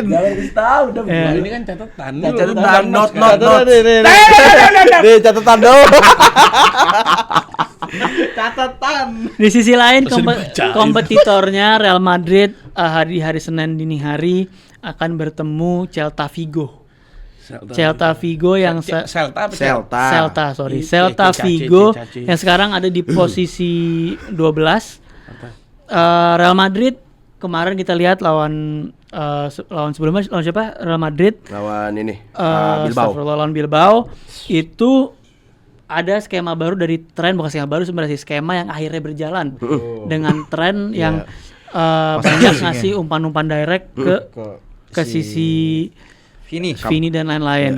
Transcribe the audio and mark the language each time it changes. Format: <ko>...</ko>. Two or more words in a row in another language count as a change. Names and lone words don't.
<id>Eh, Ini kan catatan. Catatan not. Nih catatan dong. Catatan. Di sisi lain Masa dibacain? kompetitornya Real Madrid hari Senin dini hari akan bertemu Celta Vigo. Celta Vigo yang Celta apa Celta. Celta Vigo yang sekarang ada di posisi 12. Real Madrid kemarin kita lihat lawan sebelumnya lawan siapa? Real Madrid Lawan ini Bilbao. Lawan Bilbao itu ada skema baru dari tren, bukan skema baru sebenarnya skema yang akhirnya berjalan dengan tren yang banyak ngasih umpan-umpan direct ke sisi Vini dan lain-lain.</id>